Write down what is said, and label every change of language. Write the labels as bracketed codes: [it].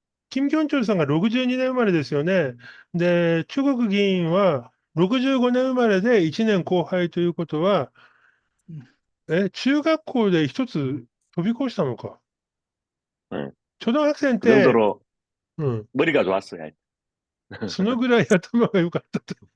[ja] 金京中さんが62年生まれですよね。で、中国議員は65年生まれで1年後輩ということは、中学校で一つ飛び越したのか。 [ko] 초등 학생 그 때, 정도로 머리가 좋았어요. [ja] そのぐらい頭が良かったと。